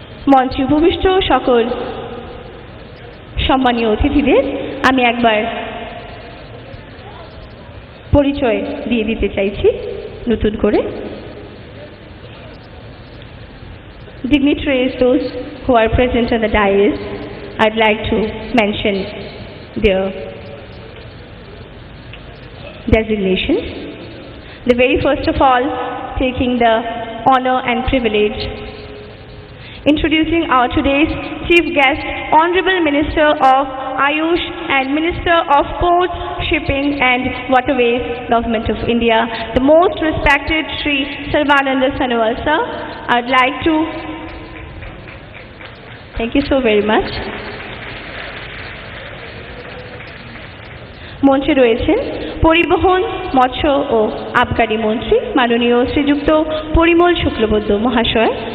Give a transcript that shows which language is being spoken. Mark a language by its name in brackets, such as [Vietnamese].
[Bangla] মঞ্চে উপবিষ্ট সকল সম্মানীয় অতিথিদের আমি একবার পরিচয় দিয়ে দিতে চাইছি নতুন করে। [English] Dignitaries, those who are present on the dais, I'd like to mention their designations. The very first of all, taking the honor and privilege, introducing our today's chief guest, Honorable Minister of Ayush and Minister of Ports, Shipping and Waterways, Government of India, the most respected Sri Sarvananda Sonowal sir. I'd like to thank you so very much. [Bangla] মঞ্চে রয়েছেন পরিবহন, মৎস্য ও আবগারি মন্ত্রী মাননীয় শ্রীযুক্ত পরিমল শুক্লবৈদ্য মহাশয়।